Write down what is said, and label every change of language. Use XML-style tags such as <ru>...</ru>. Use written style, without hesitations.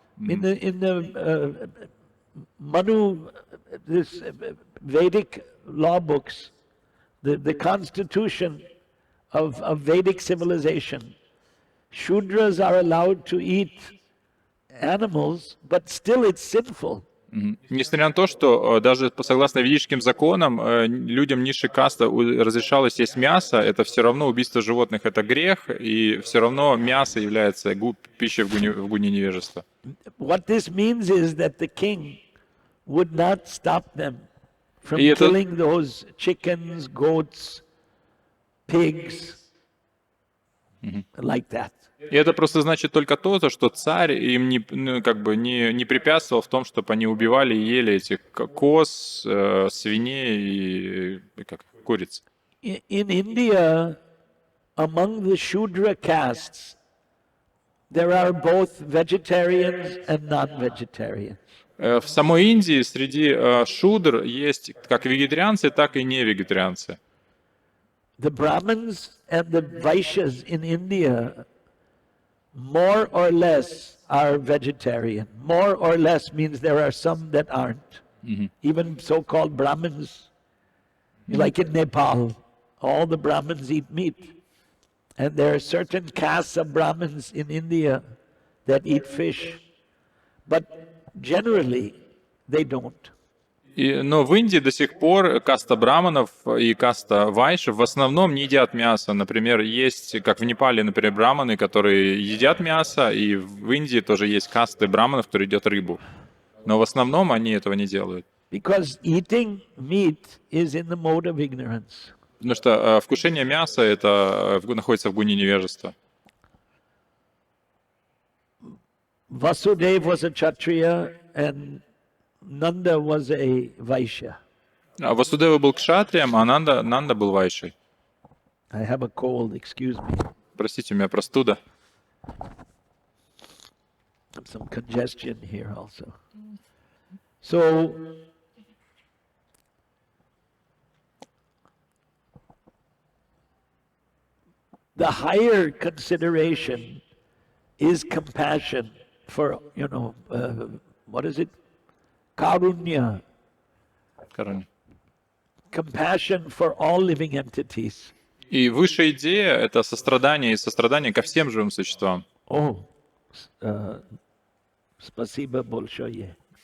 <en>In the Manu, this Vedic law books, the constitution of Vedic civilization, Shudras are allowed to eat animals, but still it's sinful.</en> <ru>Несмотря на то, что даже согласно ведическим законам людям низшей касты разрешалось есть мясо, это все равно убийство животных, это грех, и все равно мясо является пищей в гуне невежества.</ru> <en>What this means is that the king would not stop them from</en> <ru>И это-</ru> <en>killing those chickens, goats, pigs, like that.</en> <ru>И это просто значит только то, что царь им не препятствовал в том, чтобы они убивали и ели этих коз, свиней и куриц.</ru> <en>In India, among the Shudra castes, there are both vegetarians and non-vegetarians.</en> <ru>В самой Индии среди шудр есть как вегетарианцы, так и невегетарианцы.</ru> <en>The Brahmins and the Vaishyas in India, more or less, are vegetarian. More or less means there are some that aren't. Even so-called Brahmins, like in Nepal, all the Brahmins eat meat. And there are certain castes of Brahmins in India that eat fish. But generally, they don't.</en> <ru>Но в Индии до сих пор каста браманов и каста вайшев в основном не едят мясо. Например, есть, как в Непале, например, браманы, которые едят мясо, и в Индии тоже есть касты браманов, которые едят рыбу. Но в основном они этого не делают.</ru> <en>Because eating meat is in the mode of ignorance.</en> <ru>Потому что вкушение мяса это находится в гуне невежества.</ru> <en>Vasudeva was a Kshatriya and Nanda was a Vaishya.</en> <ru>А Васудева был кшатрием, а Нанда был вайшей.</ru> <en>I have a cold, excuse me.</en> <ru>Простите, у меня простуда.</ru> <en>Some congestion here also. So, the higher consideration is compassion for, what is it?</en> <sa>Karunya.</sa> <ru>Короче.</ru> <en>Compassion for all living entities.</en> <ru>И высшая идея — это сострадание и сострадание ко всем живым существам.</ru> <en>Oh,</en> <ru>спасибо большое.</ru>